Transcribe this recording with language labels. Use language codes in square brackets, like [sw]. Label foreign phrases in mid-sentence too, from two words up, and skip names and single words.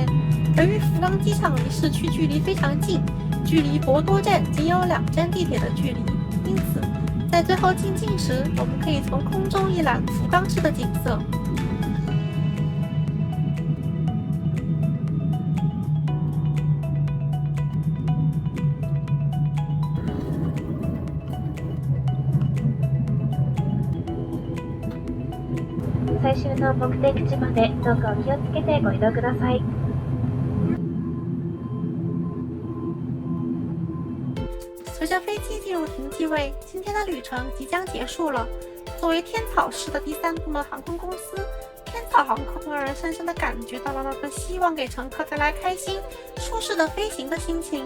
[zh] 由于福冈机场离市区距离非常近，距离博多站仅有2站地铁的距离，因此在最后进境时，我们可以从空中一览福冈市的景色。 [ja] 最終の目的地までどうかお気をつけてご移動ください。 [zh] 随着飞机进入停机位，今天的旅程即将结束了。作为天草市的第3部门航空公司，天草航空让人深深地感觉到了那份希望给乘客带来开心、舒适的飞行的心情。